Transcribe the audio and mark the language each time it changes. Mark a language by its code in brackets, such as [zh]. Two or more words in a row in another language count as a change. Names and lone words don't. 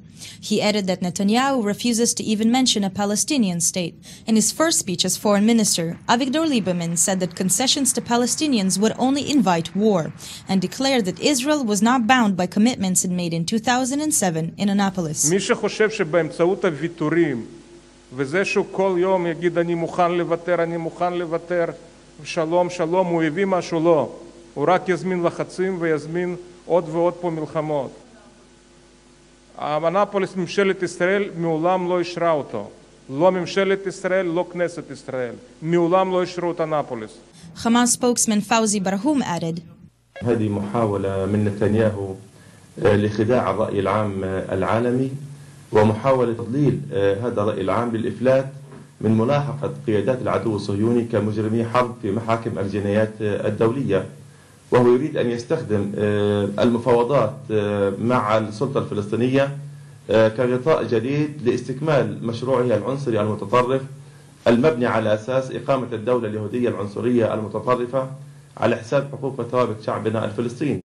[en] He added that Netanyahu refuses to even mention a Palestinian state. In his first speech as foreign minister, Avigdor Lieberman said that concessions to Palestinians would only invite war, and declared that Israel was not bound by commitments it made in 2007 in Annapolis. [he] מי שחושב שבאמצעות הוויתורים וזה שהוא כל יום יגיד אני מוכן לוותר שלום, שלום, הוא הביא משהו לא. הוא רק יזמין לחצים ויזמין עוד ועוד פה מלחמות. אנאפוליס, ממשלת ישראל מעולם לא אישרה אותו. לא ממשלת ישראל, לא כנסת ישראל. מעולם לא אישרו את אנאפוליס. [en] Hamas spokesman Fawzi Barhoum added, [ar] هذه محاولة من نتنياهو لخداع الرأي العام العالمي ومحاولة تضليل هذا الرأي العام للإفلات من ملاحقة قيادات العدو الصهيوني كمجرمي حرب في محاكم الجنايات الدولية، وهو يريد أن يستخدم المفاوضات مع السلطة الفلسطينية كغطاء جديد لاستكمال مشروعه العنصري المتطرف المبني على أساس إقامة الدولة اليهودية العنصرية المتطرفة على حساب حقوق وثوابت شعبنا الفلسطيني.